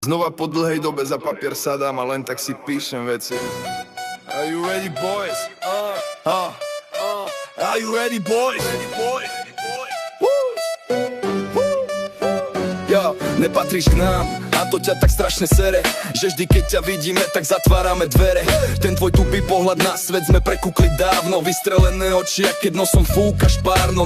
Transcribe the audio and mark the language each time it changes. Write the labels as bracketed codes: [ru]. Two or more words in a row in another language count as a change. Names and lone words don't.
[sk] Znova po dlhej dobe za papier sadám a len tak si píšem veci. [en] Are you ready, boys? Are you ready, boys? [sk] Yo, nepatríš k nám, a to ťa tak strašne sere, že vždy keď ťa vidíme, tak zatvárame dvere. Ten tvoj tupý pohľad na svet sme prekúkli dávno, vystrelené oči, a keď nosom fúkaš párno.